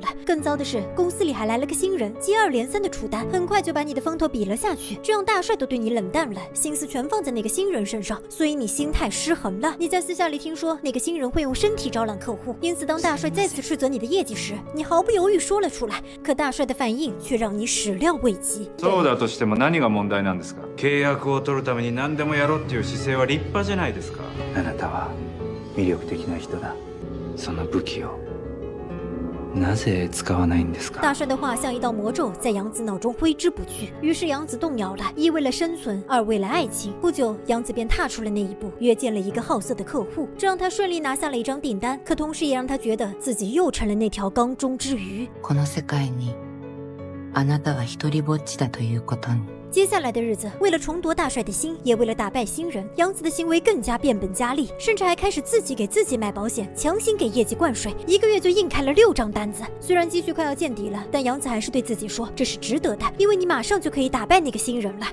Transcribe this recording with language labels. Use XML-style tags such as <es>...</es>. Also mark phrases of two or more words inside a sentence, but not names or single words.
<zh>更糟的是，公司里还来了个新人，接二连三的出单，很快就把你的风头比了下去。这样大帅都对你冷淡了，心思全放在那个新人身上，所以你心态失衡了。你在私下里听说那个新人会用身体招揽客户，因此当大帅再次斥责你的业绩时，你毫不犹豫说了出来。可大帅的反应却让你始料未及。</zh> <ja>そうだとしても何が問題なんですか？契約を取るために何でもやろうっていう姿勢は立派じゃないですか。あなたは魅力的な人だ。その武器をなぜ使わないんですか？</ja> <zh>大帅的话像一道魔咒，在杨子脑中挥之不去。于是杨子动摇了，一为了生存，二为了爱情。不久，杨子便踏出了那一步，约见了一个好色的客户，这让他顺利拿下了一张订单。可同时也让他觉得自己又成了那条缸中之鱼。</zh> <ja>この世界にあなたは一人ぼっちだということに。</ja> <zh>接下来的日子，为了重夺大帅的心，也为了打败新人，杨子的行为更加变本加厉，甚至还开始自己给自己买保险，强行给业绩灌水。一个月就硬开了6张单子。虽然积蓄快要见底了，但杨子还是对自己说，这是值得的，因为你马上就可以打败那个新人了。</zh>